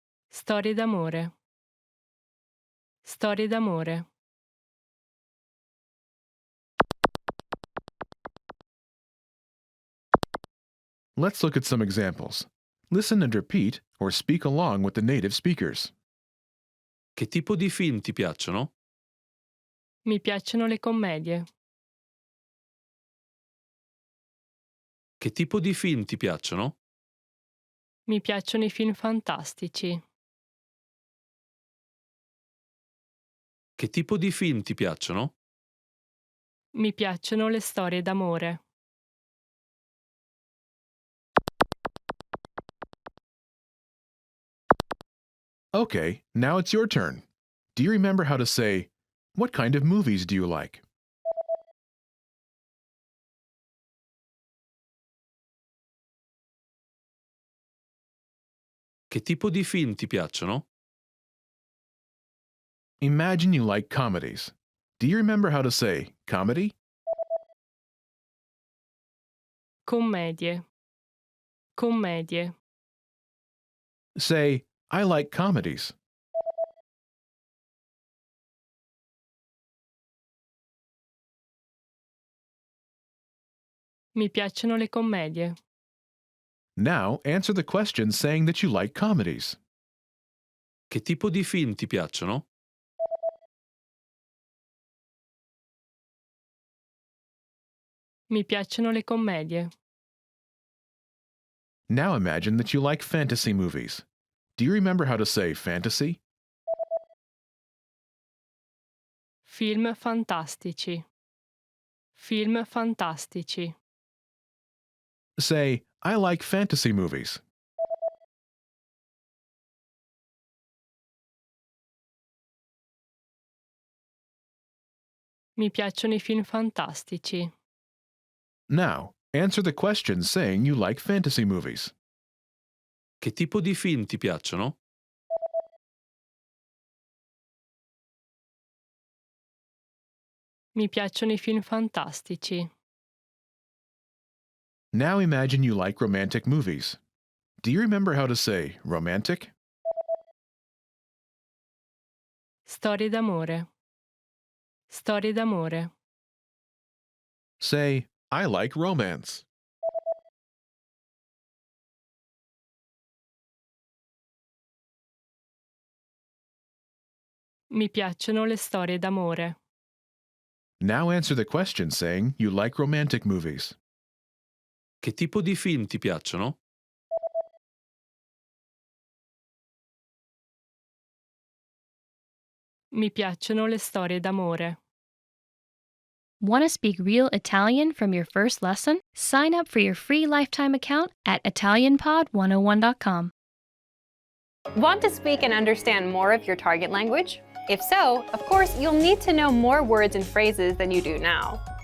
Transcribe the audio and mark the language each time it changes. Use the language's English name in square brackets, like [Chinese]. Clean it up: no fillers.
[Italian] Storie d'amore. Storie d'amore. [English] Let's look at some examples. Listen and repeat or speak along with the native speakers. [Italian] Che tipo di film ti piacciono? Mi piacciono le commedie. Che tipo di film ti piacciono? Mi piacciono i film fantastici. Che tipo di film ti piacciono? Mi piacciono le storie d'amore. [English] Okay, now it's your turn. Do you remember how to say, what kind of movies do you like? [Italian] Che tipo di film ti piacciono? [English] Imagine you like comedies. Do you remember how to say comedy? [Italian] Commedie. Commedie. [English] Say, I like comedies. [Italian] Mi piacciono le commedie. [English] Now answer the question saying that you like comedies. [Italian] Che tipo di film ti piacciono? Mi piacciono le commedie. [English] Now imagine that you like fantasy movies. Do you remember how to say fantasy? [Italian] Film fantastici. Film fantastici. [English] Say, I like fantasy movies. [Italian] Mi piacciono i film fantastici. [English] Now, answer the question saying you like fantasy movies. [Italian] Che tipo di film ti piacciono? Mi piacciono i film fantastici. [English] Now imagine you like romantic movies. Do you remember how to say romantic? [Italian] Storie d'amore. Storie d'amore. [English] Say, I like romance. [Italian] Mi piacciono le storie d'amore. [English] Now answer the question saying you like romantic movies. [Italian] Che tipo di film ti piacciono? Mi piacciono le storie d'amore. [English] Want to speak real Italian from your first lesson? Sign up for your free lifetime account at ItalianPod101.com. Want to speak and understand more of your target language? If so, of course, you'll need to know more words and phrases than you do now.